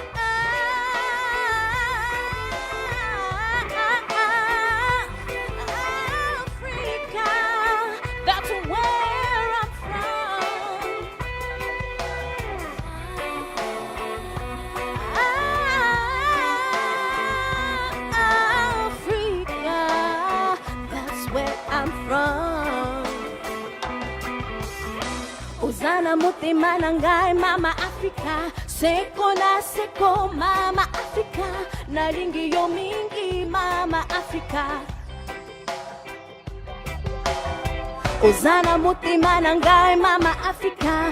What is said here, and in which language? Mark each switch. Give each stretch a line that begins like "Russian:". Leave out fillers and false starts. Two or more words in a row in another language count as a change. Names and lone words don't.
English: Africa, that's where I'm from. Africa, that's where I'm from.
Lingala: Uzana mutima nangai Mama Africa. Seko na seko Mama Africa. Nalingi yo mingi Mama Africa. Uzana mutima nangai Mama Africa.